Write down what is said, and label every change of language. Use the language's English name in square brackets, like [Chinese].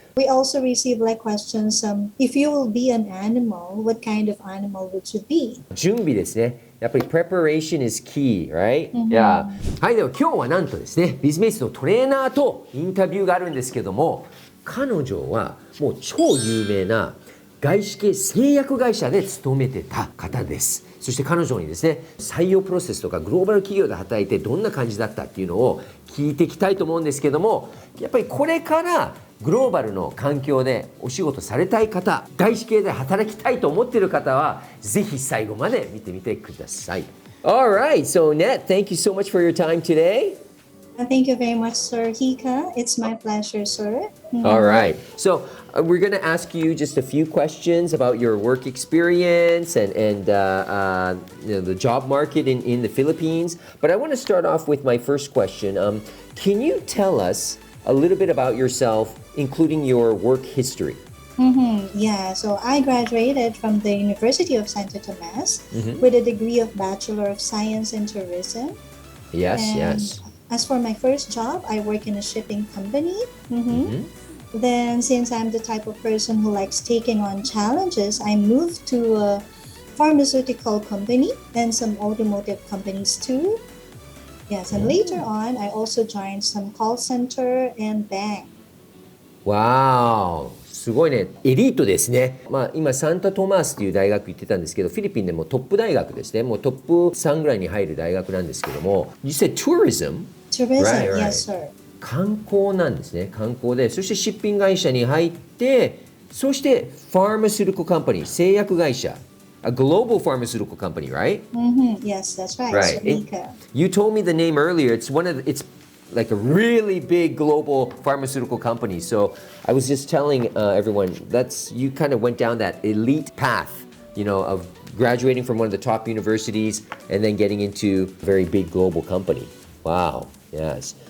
[English] We also receive like questions, if you will be an animal, what kind of animal would you be? [Japanese] 準備ですね。やっぱり [English] preparation is key, right? Yeah. [Japanese] はい、では今日はなんとですね、Bizmatesのトレーナーとインタビューがあるんですけども、彼女はもう超有名な外資系製薬会社で勤めてた方です。そして彼女にですね、採用プロセスとかグローバル企業で働いてどんな感じだったっていうのを聞いていきたいと思うんですけども、やっぱりこれからグローバルの環境でお仕事されたい方、外資系で働きたいと思っている方は、ぜひ最後まで見てみてください。 [English] Alright, so Net, thank you so much for your time today. Thank you very much, Sir Hika. It's my pleasure, sir. All right. So we're going to ask you just a few questions about your work experience and the job market in the Philippines. But I want to start off with my first question. Can you tell us a little bit about yourself, including your work history? Yeah, so I graduated from the University of Santo Tomas with a degree of Bachelor of Science in Tourism. Yes. As for my first job, I work in a shipping company. Then, since I'm the type of person who likes taking on challenges, I moved to a pharmaceutical company and some automotive companies too. Yes, and later on, I also joined some call center and bank. Wow. [Japanese] すごいね。エリートですね。今サンタトマースという大学行ってたんですけど、フィリピンでもトップ大学ですね。もうトップ3ぐらいに入る大学なんですけども、 [English] You said tourism? Tourism, Right. yes, sir. [Japanese] 観光なんですね。観光で、そしてシッピング会社に入って、そしてファーマスユティカルカンパニー、製薬会社。 [English] A global pharmaceutical company, right? Yes, that's right. Right. Mika. You told me the name earlier. It's like a really big global pharmaceutical company. So I was just telling everyone you kind of went down that elite path, of graduating from one of the top universities and then getting into a very big global company. Wow. Yes.